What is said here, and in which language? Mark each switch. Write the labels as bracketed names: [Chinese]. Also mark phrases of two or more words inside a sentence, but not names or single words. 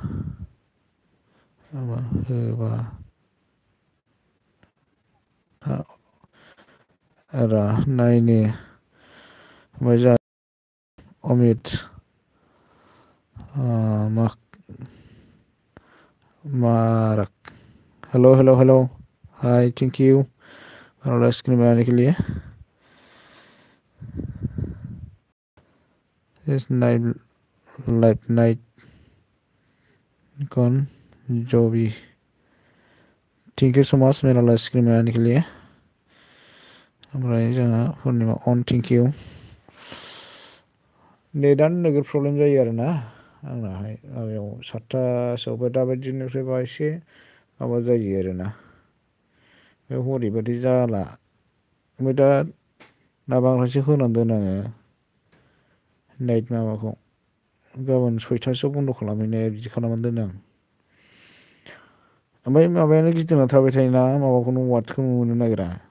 [Bodo] होबा रा नायनो ओमफ्राय [Hindi] अमित मारक [English] hello hi thank you [Hindi] स्क्रीन में आने के लिए इस नाइट कौन जो भी [English] thank you so much [Hindi] मेरा स्क्रीन में आने के लिए [Bodo] ओमफ्राय जोंहा [Hindi] पुर्निमा अन [English] thank you [Bodo] नेटआनो नोगोर प्रब्लेम जायो आरोना आंनाहाय माबायाव 7टासोआवबो दाबायदिनिफ्रायबा एसे माबा जायो आरोना बे हरैबादि जाला ओमफ्राय दा बांद्रायसो होनानै दोनो आङो नाइट माबाखौ गाबोन 6टासोआव बन्द' खालामहैनाया बिदि खालामनानै दोनो आं ओमफ्राय माबायानो गिदिंना थाबाय थायोना माबाखौनो वाटखौनो मोननो नागिरा